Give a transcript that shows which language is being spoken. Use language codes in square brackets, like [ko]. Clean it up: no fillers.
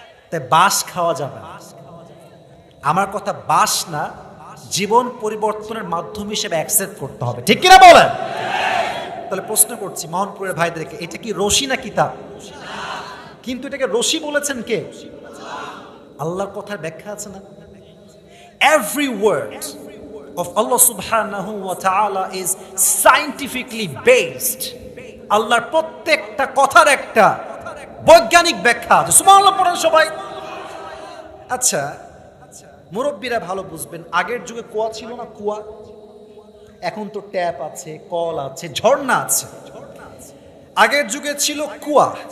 [bn] তাই বাঁশ খাওয়া যাবে না, আমার কথা বাঁশ না, জীবন পরিবর্তনের মাধ্যম হিসেবে অ্যাকসেপ্ট করতে হবে, ঠিক কিনা বলেন? তাহলে প্রশ্ন করছি মোহনপুরের ভাইদেরকে, এটা কি রশি না কিতাব? কিন্তু এটাকে রশি বলেছেন কে? আল্লাহর কথার ব্যাখ্যা আছে না, [en] every word of Allah subhanahu wa ta'ala is scientifically based. [bn] আল্লাহর প্রত্যেকটা কথার একটা বৈজ্ঞানিক ব্যাখ্যা আছে। সুবহানাল্লাহ পড়েন সবাই। আচ্ছা, মুরব্বীরা ভালো বুঝবেন, আগের যুগে কুয়া ছিল না, কুয়া। এখন তো ট্যাপ আছে, কল আছে, ঝর্ণা আছে। আগের যুগে ছিল কুয়া।